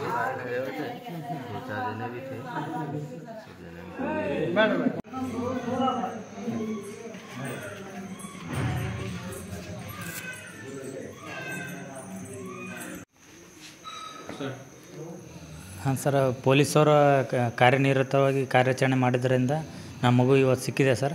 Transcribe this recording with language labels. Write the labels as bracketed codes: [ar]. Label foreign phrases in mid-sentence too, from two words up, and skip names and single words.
[hi] खड़े हुए थे, 2-4 जने भी थे, सब जने [kn] ಹಾಂ ಸರ್, ಪೊಲೀಸವರು ಕಾರ್ಯನಿರತವಾಗಿ ಕಾರ್ಯಾಚರಣೆ ಮಾಡಿದ್ದರಿಂದ ನಮ್ಮ ಮಗು ಇವತ್ತು ಸಿಕ್ಕಿದೆ ಸರ್.